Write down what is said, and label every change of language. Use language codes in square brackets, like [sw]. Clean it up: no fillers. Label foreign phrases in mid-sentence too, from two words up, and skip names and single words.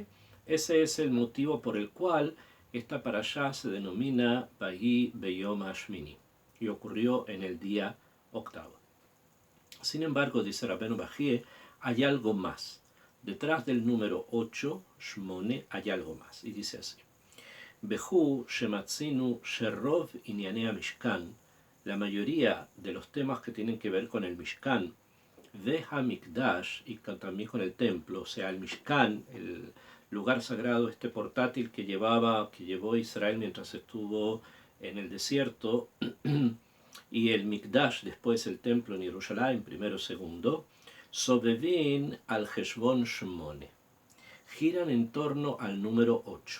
[es] Ese es el motivo por el cual esta parashá se denomina [he] ויהי ביום השמיני [es] y ocurrió en el día octavo. Sin embargo, dice Rabbeinu Bajie, hay algo más. Detrás del número 8, Shmone, hay algo más. Y dice así. [he] והוא שמצינו שרוב ענייני משכן, [es] la mayoría de los temas que tienen que ver con el Mishkan, [he] והמקדש, [es] y también con el templo, o sea, el Mishkan, el lugar sagrado, este portátil que llevó Israel mientras estuvo en el desierto, y el Mikdash, después el templo en Jerusalén, primero, segundo, [he] סובבין על חשבון שמונה, [es] giran en torno al número 8.